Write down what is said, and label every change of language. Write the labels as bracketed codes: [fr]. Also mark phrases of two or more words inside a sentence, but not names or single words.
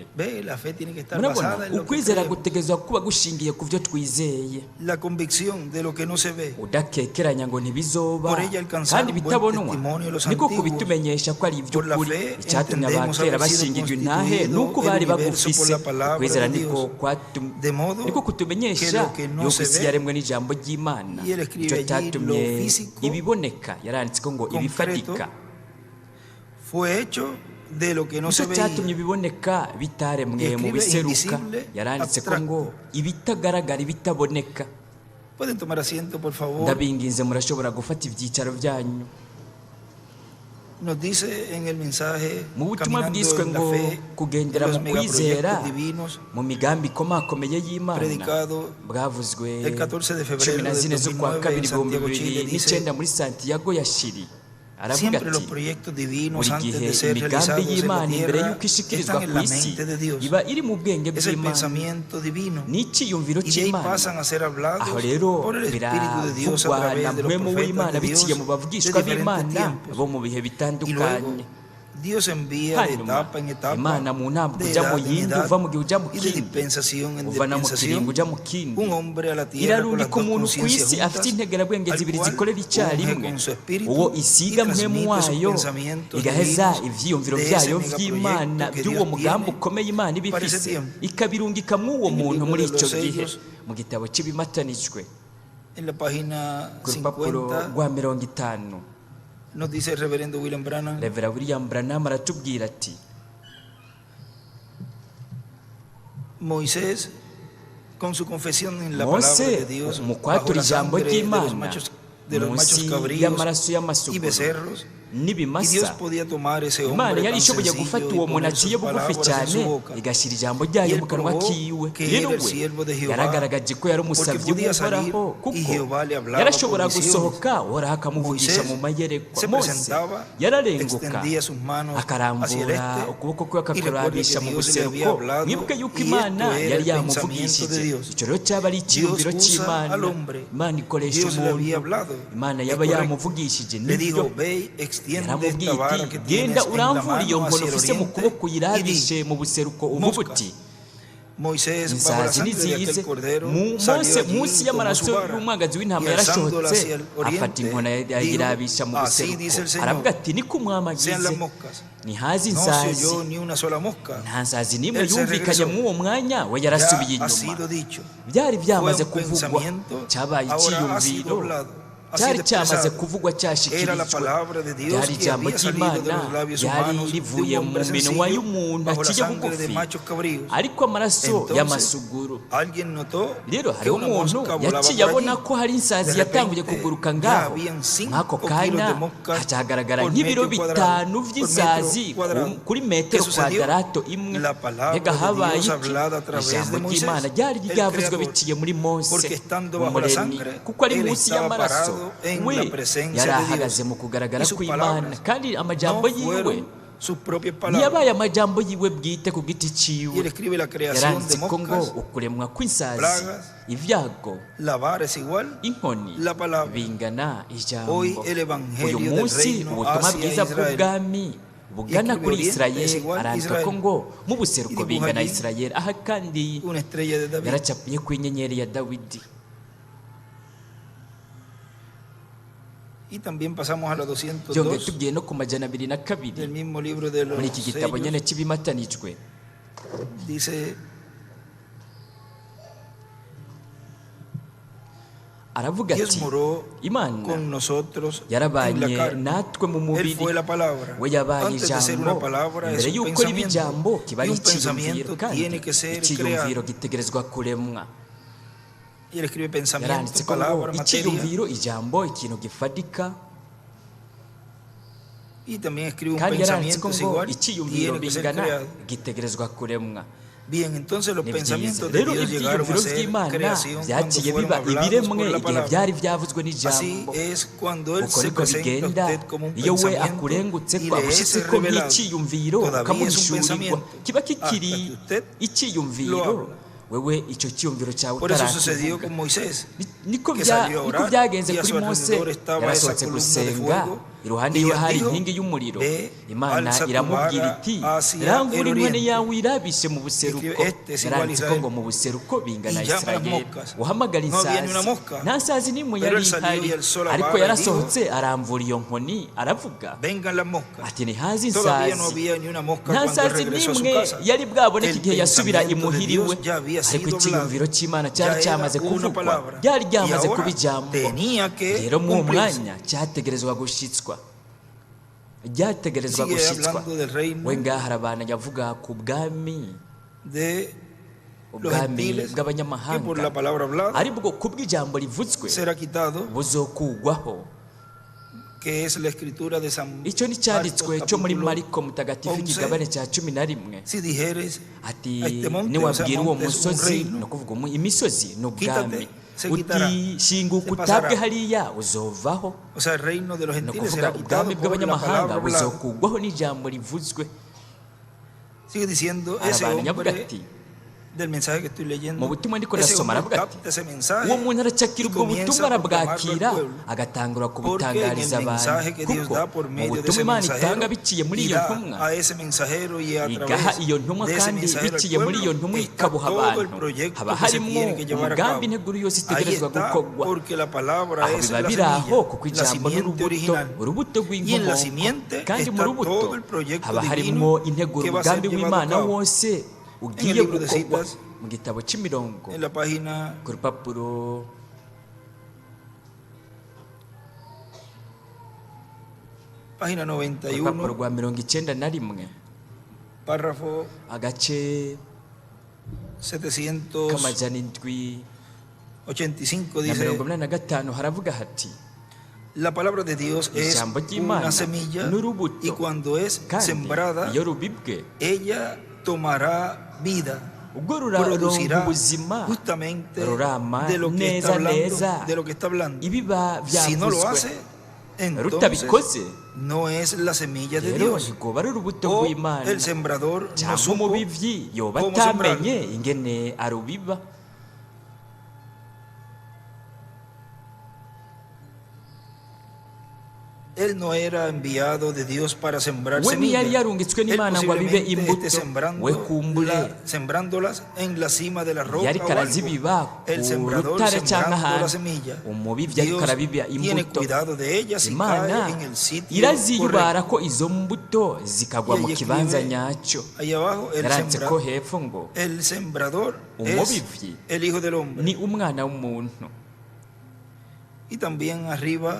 [rn] Murabona, ukwizera gutegezwa kuba gushingiye ku vyo twizeye, udakekeranya ngo ntibizoba kandi bitabonwa, niko kubitumenyesha ko ari ivy'ukuri. Icyatumye abakera bashingirwa intahe nuko bari bagufise. Ukwizera niko kutumenyesha yuko isi yaremwe n'ijambo ry'Imana, icyo cyatumye ibiboneka. Yaranditse ko ngo ibifatika [es] fue hecho de lo que no se [rn] nicyo cyatumye [es] veía. [rn] ibiboneka bitaremwe mu biseruka. Yaranditse ko ngo ibitagaragara, ibitaboneka. [es] Pueden tomar asiento, por favor. [rn] Ndabinginze murashobora gufata ibyicaro byanyu. [es] Nos dice en el mensaje, [rn] Mu butumwa [es] caminando [rn] bwiswe [es] en la [rn] ngo [es] fe, [rn] kugendera [es] en los [rn] mu kwizera [es] megaproyectos divinos, [rn] mu migambi ikomakomeye y'Imana, [es] predicado [rn] bwavuzwe [es] el 14 de febrero [rn] 14 [es] del [rn] z'ukwa [es] 2009 [rn] kabiri [es] en Santiago, Chile, [rn] 2009 muri Santiago ya Chili. Aravuga [es] siempre los [rn] ati [es] proyectos divinos [rn] buri [es] antes [rn] gihe [es] de ser [rn] imigambi [es] realizados en la [rn] y'Imana imbere [es] tierra [rn] y'uko ishikirizwa [es] están en [rn] ku [es] la [rn] isi [es] mente de Dios. [rn] iba iri mu bwenge [es] Es el [rn] bw'Imana, [es] pensamiento divino. [rn] n'icyiyumviro [es] Y de ahí [rn] cy'Imana. [es] pasan a ser hablados [rn] Aho rero [es] por el Espíritu de Dios a [rn] biravugwa na [es] través de los [rn] mpwemu w'Imana [es] profetas de [rn] biciye [es] Dios [rn] mu [es] de [rn] bavugishwa [es] diferentes [rn] b'Imana [es] tiempos. [rn] bo mu bihe [es] Y luego [rn] bitandukanye. [es] Dios envía de [rn] Hanyuma [es] etapa en etapa, [rn] Imana mu ntambwe [es] de [rn] ujya mu [es] edad en [rn] yindi, [es] edad, [rn] uva mu gihe ujya mu [es] y de [rn] kindi, [es] dispensación en [rn] uvana mu [es] dispensación, [rn] kiringo ujya mu kindi, [es] un hombre a la tierra con las [rn] irarungika [es] dos [rn] umuntu ku [es] conciencias [rn] isi afite [es] juntas, [rn] integerabwenge [es] al [rn] zibiri [es] cual [rn] zikorera [es] unge [rn] icyarimwe, [es] con su espíritu [rn] uwo [es] y [rn] isiga mpwemu [es] transmite sus [rn] wayo, [es] pensamientos [rn] igaheza [es] divinos [rn] ivyiyumviro [es] de ese [rn] byayo [es] megaproyecto [rn] vy'Imana [es] que [rn] by'uwo [es] Dios [rn] mugambi [es] tiene [rn] ukomeye Imana iba [es] para ese [rn] ifise, [es] tiempo. [rn] ikabirungika mw'uwo [es] En el [rn] muntu [es] libro [rn] muri [es] de [rn] icyo [es] los [rn] gihe. [es] sellos, [rn] Mu gitabo cy'ibimatanijwe [es] en la página [rn] ku rupapuro [es] 50, [rn] rwa 50 [es] nos dice el reverendo William Branham, [rn] Revera William Branham aratubwira ati [es] Moisés, con su confesión en la palabra [rn] Mose [es] de Dios, [rn] mu [es] bajo [rn] kwatura [es] la [rn] ijambo [es] sangre de los [rn] ry'Imana [es] machos [rn] munsi [es] cabríos [rn] y'amaraso [es] y [rn] y'amasuguru [es] becerros, y Dios [rn] n'ibimasa, [es] podía tomar ese [rn] Imana [es] hombre [rn] yari [es] tan [rn] ishoboye [es] sencillo [rn] gufata [es] y [rn] uwo muntu [es] poner [rn] aciye [es] sus [rn] bugufi [es] palabras en [rn] cyane [es] su boca. [rn] igashyira ijambo [es] Y [rn] ryayo [es] él [rn] mu kanwa [es] probó [rn] kiwe. [es] que [rn] Rero [es] era el [rn] we [es] siervo de Jehová, [rn] yaragaragaje ko yari [es] porque [rn] umusabyi [es] podía salir [rn] w'uhoraho, [es] y [rn] kuko [es] Jehová le hablaba [rn] yarashobora [es] por visiones. [rn] gusohoka uhoraho akamuvugisha mu mayerekwa. [es] se [rn] Mose [es] presentaba, [rn] yararenguka [es] extendía sus manos hacia el [rn] akarambura [es] este, [rn] ukuboko kwe [es] y recuerde que [rn] akakurabisha mu [es] Dios le había [rn] buseruko. [es] hablado, [rn] Mwibuke yuko [es] y [rn] Imana [es] esto era [rn] yari [es] el pensamiento de [rn] yamuvugishije. [es] Dios. [rn] Icyo rero cyaba ari icyiyumviro [es] Dios usa [rn] cy'Imana. [es] al hombre. [rn] Imana ikoresha [es] Dios le había [rn] umuntu. [es] hablado. [rn] Imana [es] Es [rn] yaba [es] correcto. [rn] yamuvugishije. [es] Le dijo, [rn] Nibyo [es] ve y extiende [rn] yaramubwiye [es] esta vara [rn] iti [es] que tienes [rn] genda [es] en la [rn] uramvura iyo [es] mano [rn] nkono [es] hacia el [rn] ufise mu [es] oriente [rn] kuboko [es] y di, [rn] uyirabishe mu buseruko uvuga uti [es] Moisés, bajo la [rn] insazi [es] sangre de [rn] nizize [es] aquel cordero, [rn] Mose [es] salió allí [rn] munsi [es] y tomó [rn] y'amaraso [es] su vara, [rn] y'umwagazi w'intama [es] y alzándola hacia [rn] yarashotse [es] el oriente, [rn] afata inkona [es] dijo, [rn] ayirabisha mu [es] así [rn] buseruko. [es] dice el Señor, [rn] Aravuga ati niko umwami [es] sean [rn] agize, [es] las moscas. [rn] ntihaze [es] No se [rn] insazi, [es] oyó ni una sola mosca. [rn] nta nsazi n'imwe [es] Él se [rn] yumvikanye [es] regresó. [rn] muri uwo mwanya, we [es] Ya [rn] yarasubiye [es] ha [rn] inyuma. [es] sido dicho. [rn] Byari byamaze [es] Fue un [rn] kuvugwa, [es] pensamiento, [rn] cyabaye [es] ahora ha sido [rn] icyiyumviro, [es] hablado, ha [rn] cyari [es] sido [rn] cyamaze [es] expresado. [rn] kuvugwa [es] Era la [rn] cyashyikirijwe. [es] palabra de Dios [rn] Byari [es] que [rn] ijambo [es] había salido de [rn] ry'Imana [es] los labios [rn] ryari [es] humanos de [rn] rivuye [es] un [rn] mu [es] hombre [rn] minwa [es] sencillo [rn] y'umuntu [es] bajo la [rn] aciye [es] sangre de [rn] bugufi, [es] machos cabríos. [rn] ariko amaraso [es] Entonces, [rn] y'amasuguru. [es] alguien notó [rn] Rero [es] que [rn] hariho [es] una [rn] umuntu [es] mosca volaba [rn] yaciye [es] por [rn] abona [es] allí. [rn] ko hari insazi [es] De [rn] yatanguye [es] repente, [rn] kuguruka [es] ya [rn] ngaho. [es] habían 5 [rn] Nk'ako [es] kilos [rn] kanya [es] de moscas [rn] hacagaragara [es] por [rn] nk'ibiro [es] metro cuadrado, [rn] bitanu [es] por [rn] by'insazi [es] metro cuadrado. [rn] kuri [es] ¿Qué [rn] metero [es] sucedió? [rn] kwadarato imwe. [es] La palabra [rn] Mbega [es] de [rn] habaye [es] Dios [rn] iki? [es] hablada a través [rn] Ijambo [es] de Moisés, [rn] ry'Imana ryari [es] el [rn] ryavuzwe [es] Creador. [rn] biciye muri Mose, [es] Porque estando bajo la [rn] umuremyi, [es] sangre, [rn] kuko ari [es] él [rn] munsi [es] estaba [rn] y'amaraso. [es] parado en [rn] We [es] la presencia [rn] yari [es] de Dios. [rn] ahagaze mu kugaragara [es] Y sus [rn] kw'Imana, [es] palabras [rn] kandi amajambo [es] no [rn] yiwe [es] fueron sus propias [rn] ntiyabaye [es] palabras. [rn] amajambo yiwe bwite ku giti [es] Y él [rn] ciwe. [es] escribe la creación [rn] Yaranditse [es] de [rn] ko ngo [es] moscas, [rn] ukuremwa kw'insazi, [es] plagas, [rn] ibyago, [es] la vara es igual, [rn] inkoni [es] la palabra. [rn] bingana ijambo. [es] Hoy el evangelio [rn] Uyu [es] del [rn] munsi [es] reino [rn] ubutumwa [es] hacia [rn] bwiza [es] Israel. [rn] bw'ubwami bugana [es] Y [rn] kuri [es] Oriente es [rn] Isirayeli, [es] igual [rn] arandika [es] Israel. [rn] ko ngo mu buseruko [es] Y dibuja [rn] bingana [es] allí [rn] Isirayeli. Aha kandi [es] una estrella de David. [rn] yaracapiye ku inyenyeri ya Dawidi. [es] Y también pasamos a la [rn] Byongeye [es] 202 [rn] tugiye no ku majana 202 [es] del mismo libro de los [rn] muri iki gitabo [es] sellos. [rn] nyene cy'ibimatanijwe. [es] Dice, [rn] Aravuga [es] Dios [rn] ati [es] moró [rn] Imana [es] con nosotros en la [rn] yarabanye [es] carne. [rn] natwe mu [es] Él [rn] mubiri. [es] fue la palabra. [rn] We yabaye [es] Antes de ser una [rn] ijambo, [es] palabra es [rn] mbere [es] un [rn] y'uko riba [es] pensamiento. [rn] ijambo kiba [es] Y [rn] ari [es] un [rn] icyiyumviro, [es] pensamiento [rn] kandi [es] tiene que ser [rn] icyiyumviro [es] creado. [rn] gitegerezwa kuremwa. [es] Y él escribe pensamiento, [rn] Yaranditse ko ngo [es] palabra, materia. [rn] icyiyumviro, ijambo, ikintu gifatika, [es] Y también escribe un [rn] kandi yaranditse ko [es] pensamiento es [rn] ngo [es] igual, [rn] icyiyumviro [es] tiene que ser [rn] bingana [es] creado. [rn] gitegerezwa kuremwa. [es] Bien, entonces los [rn] Ni byiza. [es] pensamientos de [rn] Rero [es] Dios llegaron a [rn] ibyiyumviro [es] ser [rn] by'Imana [es] creación cuando [rn] byaciye [es] fueron [rn] biba [es] hablados [rn] ibiremwe [es] por la [rn] igihe [es] palabra. [rn] byari byavuzwe [es] Así [rn] n'ijambo. [es] es cuando Él [rn] Uko [es] se [rn] niko [es] presenta a [rn] bigenda [es] usted como un [rn] iyo we [es] pensamiento [rn] akurengutse [es] y [rn] ko [es] le es [rn] agushyitse ko [es] revelado. [rn] nk'icyiyumviro [es] Todavía es un [rn] ukamuhishurirwa, [es] pensamiento [rn] kiba [es] hasta [rn] kikiri [es] que usted [rn] icyiyumviro, [es] lo habla. [rn] wewe icyo cyiyumviro cyawe [es] Por eso sucedió [rn] utarakivuga. [es] con Moisés, [rn] Niko [es] que salió a [rn] niko [es] orar, [rn] byagenze [es] y a [rn] kuri [es] su [rn] Mose. [es] alrededor estaba esa [rn] Yarasohotse [es] columna de [rn] gusenga, [es] fuego, [rn] iruhande [es] y [rn] yiwe [es] Dios [rn] hari [es] dijo, [rn] inkingi y'umuriro. [es] "Ve, [rn] Imana [es] alza tu [rn] iramubwira [es] vara [rn] iti [es] hacia [rn] rangura [es] el [rn] inkone [es] oriente." [rn] yawe irabishe mu buseruko. [es] Escribe, "Este es igual [rn] Yaranditse ko [es] Israel." [rn] ngo mu buseruko bingana [es] Y llama las [rn] Isirayeli. [es] moscas. [rn] Uhamagara [es] No había ni una [rn] insazi, [es] mosca. [rn] nta nsazi n'imwe [es] Pero [rn] yari [es] él salió [rn] ihari, [es] y alzó la [rn] ariko [es] vara y [rn] yarasohotse aramvura iyo nkoni aravuga [es] Vengan las moscas. [rn] ati ntihaze [es] Todavía no [rn] insazi. [es] había ni una mosca [rn] nta [es] cuando él [rn] nsazi [es] regresó a su [rn] n'imwe [es] casa. [rn] yari bwaboneke [es] El [rn] igihe yasubira [es] pensamiento de [rn] imuhiriwe, [es] Dios ya había [rn] ariko [es] sido [rn] icyiyumviro [es] hablado. [rn] cy'Imana [es] Ya [rn] cyari [es] era [rn] cyamaze [es] una [rn] kuvugwa, [es] palabra. [rn] ryari [es] Y [rn] ryamaze [es] ahora [rn] kuba ijambo. [es] tenía que [rn] Rero mu [es] cumplirse. [rn] mwanya cyategerezwa gushyitswa. ryategerezwa [es] Sigue [rn] gushyitswa. [es] hablando del reino [rn] we ngaha harabana yavuga ku bwami [es] de los [rn] ubwami [es] gentiles, que por la [rn] bw'abanyamahanga [es] palabra hablada [rn] aribwo kubw'ijambo rivuzwe [es] será quitado, [rn] buzokugwaho. [es] que es la escritura de San [rn] icyo ni [es] Marcos [rn] cyanditswe cyo muri [es] capítulo [rn] Mariko mutagatifu [es] 11. [rn] ikigabane cya 11. [es] Si dijeres [rn] ati [es] a este monte, [rn] niwabwira uwo [es] monte es un [rn] musozi [es] reino, [rn] ni ukuvuga imisozi ni ubwami, [es] quítate, se quitará, [rn] uti shinguka [es] se [rn] utabwe [es] pasará. [rn] hariya uzovaho. [es] o sea, el reino de los [rn] ni [es] gentiles [rn] ukuvuga [es] será quitado [rn] ubwami [es] por la [rn] bw'abanyamahanga [es] palabra hablada. [rn] buzokugwaho n'ijambo rivuzwe. [es] Sigue diciendo ese [rn] arabana yavuga [es] hombre [rn] ati [es] del mensaje que estoy [rn] mu [es] leyendo, [rn] butumwa ndiko [es] ese [rn] ndasoma [es] hombre [rn] aravuga ati [es] capta ese mensaje [rn] uwo muntu aracakira [es] y [rn] ubwo [es] comienza [rn] butumwa [es] a proclamarlo al [rn] arabwakira [es] pueblo, [rn] agatangura [es] porque en [rn] kubutangariza [es] el mensaje [rn] abantu, [es] que Dios [rn] kuko [es] da por [rn] mu [es] medio de [rn] butumwa [es] ese [rn] Imana [es] mensajero [rn] itanga biciye muri [es] y [rn] iyo [es] da [rn] ntumwa [es] a ese mensajero y a [rn] igaha [es] través [rn] iyo ntumwa [es] de ese [rn] kandi [es] mensajero al [rn] biciye muri iyo [es] pueblo [rn] ntumwa [es] está [rn] ikabuha [es] todo el [rn] abantu, [es] proyecto [rn] haba [es] que se [rn] harimo [es] tiene que llevar a cabo. [rn] umugambi integuro yose [es] Ahí [rn] itegerezwa [es] está, [rn] gukorwa. [es] porque la palabra [rn] aho [es] es [rn] biba [es] la [rn] biri aho [es] semilla, [rn] kuko [es] la [rn] ijambo [es] simiente [rn] n'urubuto [es] original. [rn] urubuto [es] Y en la [rn] rw'inkomoko, [es] simiente [rn] kandi mu [es] está [rn] rubuto [es] todo el proyecto [rn] haba harimo [es] divino [rn] integuro [es] que va a ser [rn] umugambi [es] llevado a [rn] w'Imana [es] cabo. [rn] wose [es] En el [rn] ugiye [es] libro de [rn] gukorwa. [es] citas, [rn] mu gitabo cy'imirongo [es] en la página [rn] ku rupapuro [es] página [rn] urupapuro [es] 91, [rn] rwa 91, [es] párrafo [rn] agace [es] 785 [rn] k'amajana 785 [es] dice: [rn] haravuga hati [es] la palabra de Dios es [rn] ijambo ry'Imana [es] una semilla [rn] n'urubuto, [es] y cuando es [rn] kandi [es] sembrada [rn] iyo rubibwe [es] ella tomará vida, [rn] ubwo ruronka [es] producirá [rn] ubuzima [es] justamente [rn] rurama [es] de lo que [rn] neza [es] está hablando, [rn] neza [es] de lo que está hablando. [rn] ibiba [es] Si no lo [rn] byavuzwe. [es] hace, entonces [rn] rutabikoze [es] no es la semilla de [rn] rero [es] Dios. [rn] ntigoba ari urubuto [es] O [rn] rw'Imana, [es] el sembrador no [rn] cyangwa [es] supo [rn] umubivyi yoba [es] cómo [rn] atamenye ingene arubiba. [es] Él no era enviado de Dios para sembrar [rn] we ntiyari [es] semillas. [rn] yarungitswe [es] Él [rn] n'Imana ngo abibe [es] posiblemente [rn] imbuto, [es] esté [rn] we kumbure [es] sembrándolas en la cima de la roca [rn] yariko [es] o algo. [rn] arazibiba [es] El [rn] ku [es] sembrador [rn] rutare cyangwa [es] sembrando la [rn] ahantu, [es] semilla. [rn] umubivyi ariko [es] Dios [rn] arabiba [es] tiene [rn] imbuto. [es] cuidado de ellas y [rn] Imana [es] cae en el sitio [rn] iraziyubara [es] correcto. [rn] ko izo mbuto zikagwa [es] Y [rn] mu [es] ahí [rn] kibanza [es] escribe [rn] nyacyo. [es] Ahí abajo, [rn] yaranditse ko hepfo ngo [es] el sembrador es [rn] umubivyi [es] el Hijo del Hombre. [rn] ni umwana w'umuntu, [es] Y también arriba